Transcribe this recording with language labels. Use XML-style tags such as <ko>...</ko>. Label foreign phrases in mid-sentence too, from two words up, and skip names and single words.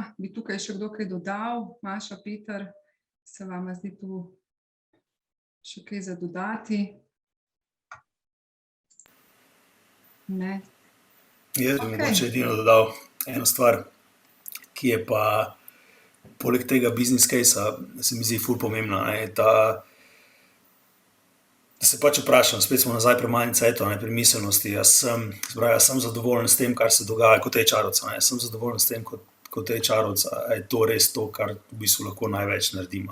<sl>Bi tukaj še kdo kaj dodal? Maša, Peter, se vama zdi tu še kaj za dodati? Ne. Jaz bi mogoče edino dodal eno stvar, ki je pa poleg tega</sl> <en>business case-a,</en> <sl>se mi zdi ful pomembna, da se pač vprašam, spet smo nazaj pri mindsetu, pri miselnosti. Jaz sem zadovoljen s tem, kar se dogaja kot HR-ovca. Jaz sem zadovoljen s tem kot HR-ovca. Je to res to, kar v bistvu lahko največ naredimo?</sl>